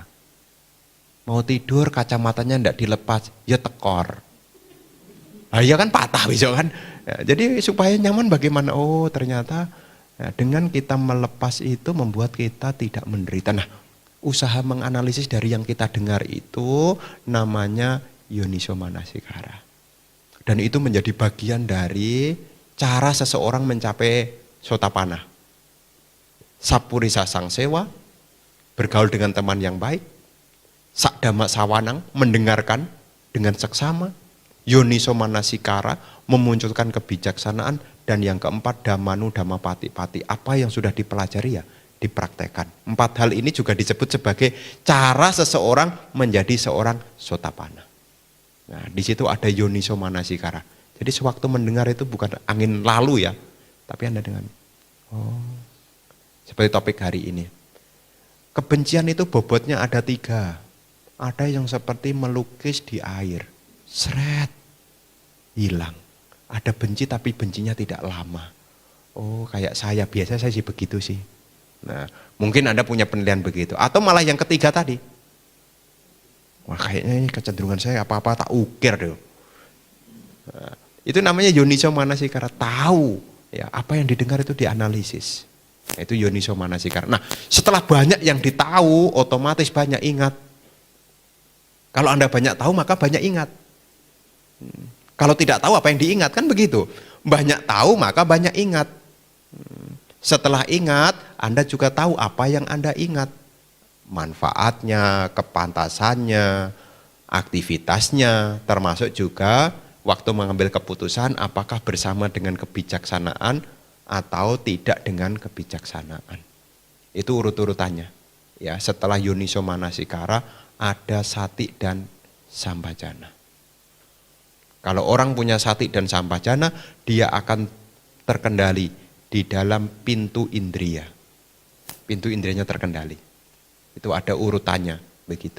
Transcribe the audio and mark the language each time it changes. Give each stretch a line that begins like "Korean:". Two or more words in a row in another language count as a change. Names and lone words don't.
Indonesian: Mau tidur, kacamatanya ndak dilepas, ya tekor. Ah iya kan patah besok kan. Ya, jadi supaya nyaman bagaimana? Oh ternyata ya, dengan kita melepas itu membuat kita tidak menderita. Nah, usaha menganalisis dari yang kita dengar itu namanya
Pali: yoniso manasikara.
Indonesian: Dan itu menjadi bagian dari cara seseorang mencapai sotapanna.
Pali: Sapurisa sangsewa,
Indonesian: bergaul dengan teman yang baik.
Pali: Sakdama sawanang,
Indonesian: mendengarkan dengan seksama.
Pali: Yoniso manasikara,
Indonesian: memunculkan kebijaksanaan. Dan yang keempat,
Pali: dhammanu dhammapati-pati.
Indonesian: Apa yang sudah dipelajari ya dipraktekkan. 4 hal ini juga disebut sebagai cara seseorang menjadi seorang sotapanna. Nah, di situ ada
Pali: yoniso manasikara.
Indonesian: Jadi sewaktu mendengar itu bukan angin lalu ya, tapi Anda dengan seperti topik hari ini. Kebencian itu bobotnya ada 3. Ada yang seperti melukis di air, seret, hilang. Ada benci tapi bencinya tidak lama. Oh, kayak saya, biasa saya sih begitu sih. Nah, mungkin Anda punya penilaian begitu. Atau malah yang ketiga tadi. Wah kayaknya ini kecenderungan saya apa-apa tak ukir deh. Nah, itu namanya
Pali: yoniso manasikara,
Indonesian: tahu ya apa yang didengar itu dianalisis. Nah, itu
Pali: yoniso manasikara.
Indonesian: Nah setelah banyak yang ditahu otomatis banyak ingat. Kalau Anda banyak tahu maka banyak ingat. Kalau tidak tahu apa yang diingat kan begitu. Banyak tahu maka banyak ingat. Setelah ingat Anda juga tahu apa yang Anda ingat. Manfaatnya, kepantasannya, aktivitasnya, termasuk juga waktu mengambil keputusan apakah bersama dengan kebijaksanaan atau tidak dengan kebijaksanaan. Itu urut-urutannya. Ya, setelah
Pali: yoniso manasikara
Indonesian: ada sati dan sampajana. Kalau orang punya sati dan sampajana, dia akan terkendali di dalam pintu indria. Pintu indrianya terkendali. Itu ada urutannya begitu.